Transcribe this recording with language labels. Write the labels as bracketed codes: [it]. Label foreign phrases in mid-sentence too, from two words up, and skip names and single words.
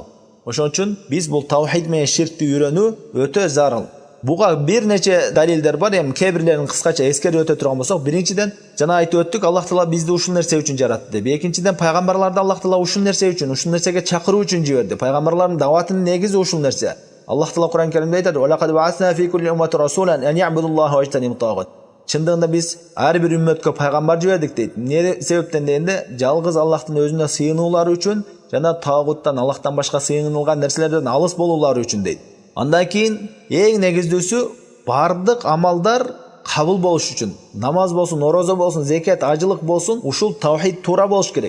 [ky] Ошон үчүн биз бул таухид менен ширкти үйрөнүү өтө зарыл. Буга бир нече далилдер бар, эми кээ бирлерин кыскача эскерип өтө турган болсок, биринчиден жана айтып өттүк, Аллах Таала бизди ушул нерсе үчүн жаратты деп. Экинчиден, пайгамбарларды Аллах Таала ушул нерсе үчүн, ушул нерсеге чакыруу үчүн жиберди. Пайгамбарлардын даватынын негизи ушул нерсе. Аллах Таала Куран Каримде айтат: [ar] "ولقد بعثنا في كل أمة رسولا أن اعبدوا الله واجتنبوا الطاغوت." [ky] Чындыгында биз ар бир үммөткө пайгамбар жибердик дейт. Эмне себептен дегенде, жалгыз Аллахтын өзүнө сыйынуулары үчүн жана тагуттан, Аллахтан башка сыйынылган нерселерден алыс болуулары үчүн дейт. Андан кийин эң негиздүүсү бардык амалдар кабыл болуш үчүн, намаз болсун, орозо болсун, зекет, ажылык болсун, ушул таухид туура болуш керек.